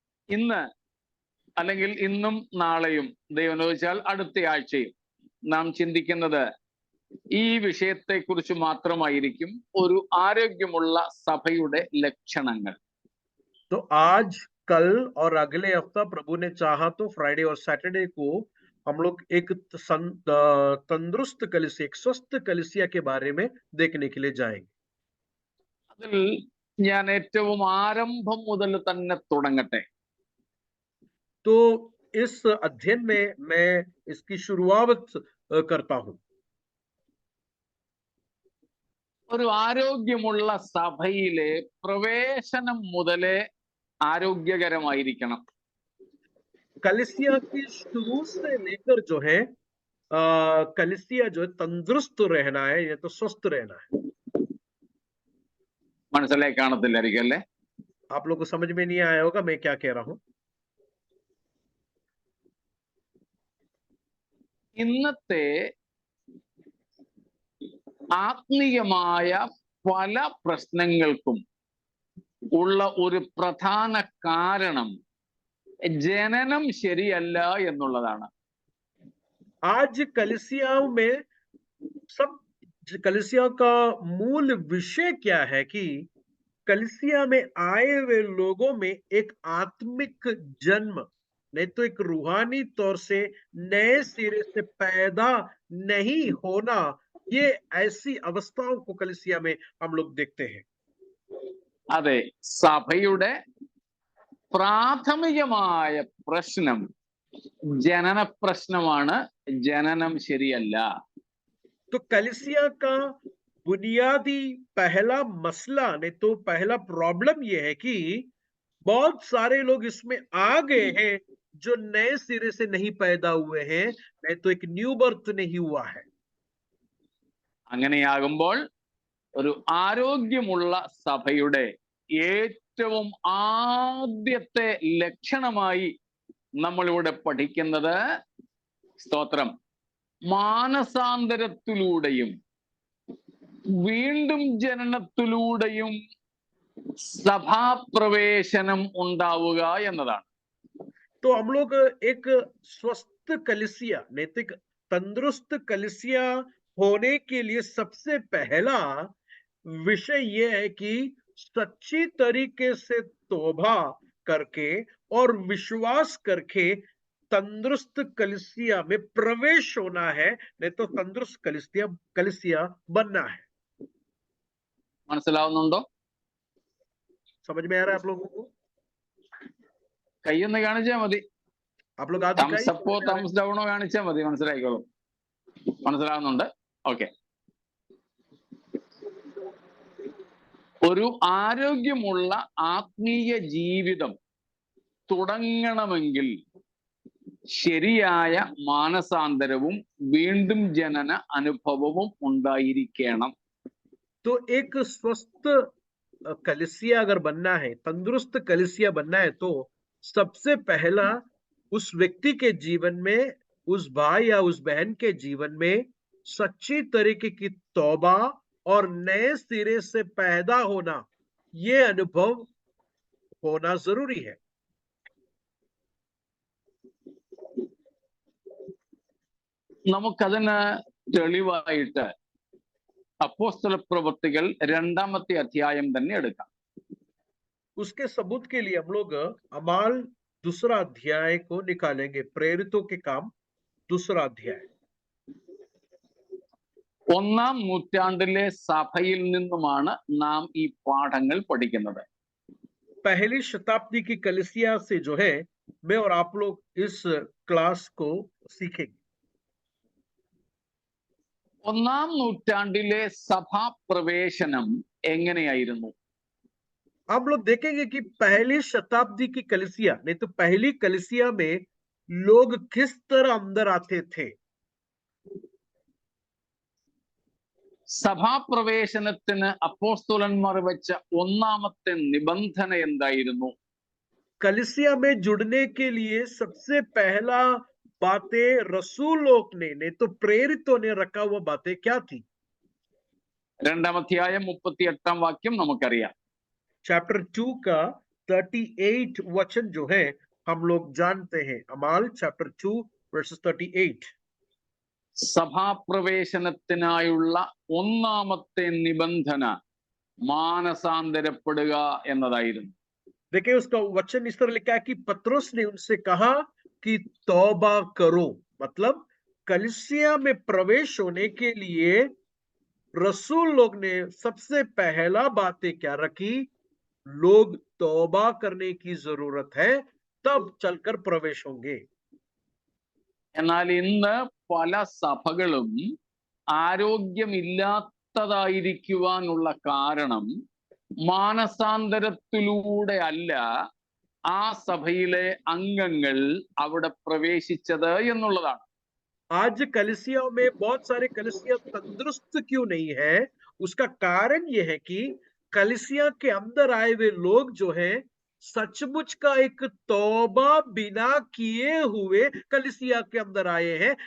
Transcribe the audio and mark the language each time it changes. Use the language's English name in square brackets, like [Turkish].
[Malayalam] ഇന്ന് അല്ലെങ്കിൽ ഇന്നും നാളെയും ദൈവം അനുവദിച്ചാൽ അടുത്ത ആഴ്ചയും നാം ചിന്തിക്കുന്നത് ഈ വിഷയത്തെക്കുറിച്ച് മാത്രമായിരിക്കും, ഒരു ആരോഗ്യമുള്ള സഭയുടെ ലക്ഷണങ്ങൾ. [Hindi] तो आज, कल और अगले हफ्ता प्रभु ने चाहा तो फ्राइडे और सैटरडे को हम लोग एक तंदुरुस्त कलीसिया, एक स्वस्थ कलीसिया के बारे में देखने के लिए जाएंगे। [Malayalam] അതിൽ ഞാൻ ഏറ്റവും ആരംഭം മുതൽ തന്നെ തുടങ്ങട്ടെ. [Hindi] तो इस अध्ययन में मैं इसकी शुरुआत करता हूं। [Malayalam] ഒരു ആരോഗ്യമുള്ള സഭയിലെ പ്രവേശനം മുതലേ ആരോഗ്യകരമായിരിക്കണം. [Hindi] कलीसिया की शुरू से लेकर जो है कलीसिया जो है तंदुरुस्त रहना है, या तो स्वस्थ रहना है। [Malayalam] മനസ്സിലായി കാണത്തില്ലായിരിക്കും അല്ലേ? [Hindi] आप लोग को समझ में नहीं आया होगा मैं क्या कह रहा हूं। [Malayalam] ഇന്നത്തെ ആത്മീയമായ പല പ്രശ്നങ്ങൾക്കും ഉള്ള ഒരു പ്രധാന കാരണം ജനനം ശരിയല്ല എന്നുള്ളതാണ്. [Hindi] आज कलीसियाओं में कलीसिया का मूल विषय क्या है कि कलीसिया में आए हुए लोगों में एक आत्मिक जन्म, नहीं तो एक रूहानी तौर से नए सिरे से पैदा नहीं होना, ये ऐसी अवस्थाओं को कलीसिया में हम लोग देखते हैं। [Malayalam] അതെ, സഭയുടെ പ്രാഥമികമായ പ്രശ്നം ജനന പ്രശ്നമാണ്, ജനനം ശരിയല്ല. [Hindi] तो कलीसिया का बुनियादी पहला मसला, नहीं तो पहला प्रॉब्लम यह है कि बहुत सारे लोग इसमें आ गए हैं जो नए सिरे से नहीं पैदा हुए हैं, नहीं तो एक न्यू बर्थ नहीं हुआ है। [Malayalam] അങ്ങനെയാകുമ്പോൾ ഒരു ആരോഗ്യമുള്ള സഭയുടെ ഏറ്റവും ആദ്യത്തെ ലക്ഷണമായി നമ്മളിവിടെ പഠിക്കുന്നത്, സ്തോത്രം, മാനസാന്തരത്തിലൂടെയും വീണ്ടും ജനനത്തിലൂടെയും സഭാപ്രവേശനം ഉണ്ടാവുക എന്നതാണ്. [Hindi] तो हम लोग एक स्वस्थ कलीसिया, नैतिक तंदुरुस्त कलीसिया होने के लिए सबसे पहला विषय यह है कि सच्ची तरीके से तौबा करके और विश्वास करके तंदुरुस्त कलीसिया में प्रवेश होना है, नहीं तो तंदुरुस्त कलीसिया बनना है। [Malayalam] മനസ്സിലാവുന്നുണ്ടോ? [Hindi] समझ में आ रहा है आप लोगों को? [Malayalam] കൈയൊന്ന് കാണിച്ചാൽ മതി. [Hindi] आप लोग आज [English] thumbs അപ്പോ thumbs ഡൗണോ [Malayalam] കാണിച്ചാൽ മതി, മനസ്സിലായിക്കോളും. മനസ്സിലാവുന്നുണ്ട്? ഓക്കെ. ഒരു ആരോഗ്യമുള്ള ആത്മീയ ജീവിതം തുടങ്ങണമെങ്കിൽ ശരിയായ മാനസാന്തരവും വീണ്ടും ജനന അനുഭവവും ഉണ്ടായിരിക്കണം. [Hindi] तो एक स्वस्थ कलीसिया अगर बनना है, तंदुरुस्त कलीसिया बनना है, तो सबसे पहला उस व्यक्ति के जीवन में, उस भाई या उस बहन के जीवन में सच्ची तरीके की तौबा और नए सिरे से पैदा होना, ये अनुभव होना जरूरी है. [Malayalam] നമുക്കതിന് തെളിവായിട്ട് അപ്പോസ്തല പ്രവൃത്തികൾ 2-ാമത്തെ അധ്യായം തന്നെ എടുക്കാം. [Hindi] उसके सबूत के लिए हम लोग अमाल 2रा अध्याय को निकालेंगे. प्रेरितों के काम 2रा अध्याय. [Malayalam] 1-ാം നൂറ്റാണ്ടിലെ സഭയിൽ നിന്നുമാണ് നാം ഈ പാഠങ്ങൾ പഠിക്കുന്നത്. [Hindi] पहली शताब्दी की कलीसिया से जो है, मैं और आप लोग इस क्लास को सीखेंगे. [Malayalam] 1-ാം നൂറ്റാണ്ടിലെ സഭാപ്രവേശനം എങ്ങനെയായിരുന്നു? [Hindi] हम लोग देखेंगे कि पहली शताब्दी की कलीसिया, नहीं तो पहली कलीसिया में लोग किस तरह अंदर आते थे. [Malayalam] സഭാപ്രവേശനത്തിന് അപ്പോസ്തലന്മാർ വെച്ച 1-ാമത്തെ നിബന്ധന എന്തായിരുന്നു? [Hindi] कलीसिया में जुड़ने के लिए सबसे पहला बातें रसूल लोग ने, नहीं तो प्रेरितों ने रखा हुआ बातें क्या थी? [Malayalam] 2-ാം അധ്യായം 38-ാം വാക്യം നമുക്കറിയാം. [Hindi] चैप्टर 2 का 38 वचन जो है हम लोग जानते हैं. अमाल चैप्टर 2 वर्सेस 38. [Malayalam] സഭാപ്രവേശനത്തിനായുള്ള 1-ാമത്തെ നിബന്ധന മാനസാന്തരപ്പെടുക എന്നതായിരുന്നു. [Hindi] देखिए उसका वचन इस तरह लिखा है कि पतरस ने उनसे कहा कि तौबा करो. मतलब कलीसिया में प्रवेश होने के लिए रसूल लोग ने सबसे पहला बातें क्या रखी? लोग तौबा करने की जरूरत है, तब चलकर प्रवेश होंगे. [Malayalam] എന്നാൽ ഇന്ന് പല സഭകളും ആരോഗ്യമില്ലാത്തതായിരിക്കുവാനുള്ള കാരണം മാനസാന്തരത്തിലൂടെ അല്ല ആ സഭയിലെ അംഗങ്ങൾ അവിടെ പ്രവേശിച്ചത് എന്നുള്ളതാണ്. [Hindi] आज कलीसियाओं में बहुत सारे कलीसिया तंदुरुस्त क्यों नहीं है? उसका कारण यह है कि कलीसिया के अंदर आए हुए लोग जो हैं, सचमुच का एक तौबा बिना किए हुए कलीसिया के अंदर आए हैं.